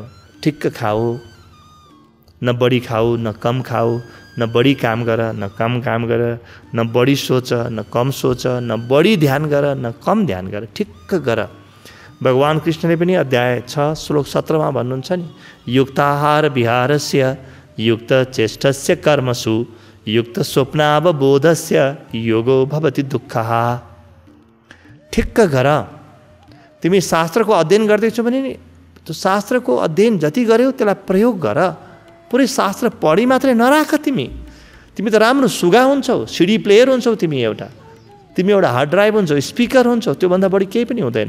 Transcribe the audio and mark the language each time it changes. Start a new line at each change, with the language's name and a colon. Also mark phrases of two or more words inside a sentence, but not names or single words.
Nepali: ठिक्क खाऊ, न बढी खाऊ न कम खाऊ, न बढी काम गर न कम काम गर, न बढी सोच न कम सोच, न बढी ध्यान गर न कम ध्यान गर, ठिक्क गर। भगवान कृष्णले पनि अध्याय 6 श्लोक 17 भन्नुहुन्छ नि,
Sanskrit: युक्ताहार विहारस्य युक्त चेष्टस्य कर्मसु युक्त स्वप्नावबोधस्य योगो भवति दुःखः।
Nepali: ठिक्क गर। तिमी शास्त्रको अध्ययन गर्दैछौ भने नि त्यो शास्त्रको अध्ययन जति गर्यौ त्यसलाई प्रयोग गर। पुरै शास्त्र पढी मात्रै नराख। तिमी त राम्रो सुगा हुन्छौ,
English: CD player
Nepali: हुन्छौ, तिमी एउटा
English: hard drive
Nepali: हुन्छौ, स्पिकर हुन्छौ, त्योभन्दा बढी केही पनि हुँदैनौ।